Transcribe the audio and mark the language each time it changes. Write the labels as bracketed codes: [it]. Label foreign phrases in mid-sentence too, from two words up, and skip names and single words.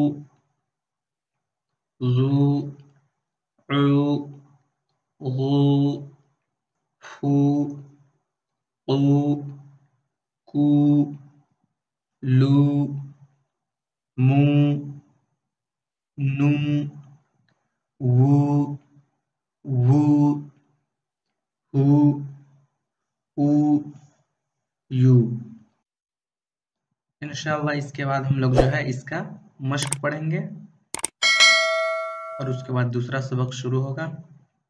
[ar] ذو، عو، غو، فو، قو، کو، لو، مو، نو، وو، وو، ہو، او، یو۔ [ur] انشاءاللہ اس کے بعد ہم لوگ جو ہے اس کا مشق پڑھیں گے اور اس کے بعد دوسرا سبق شروع ہوگا۔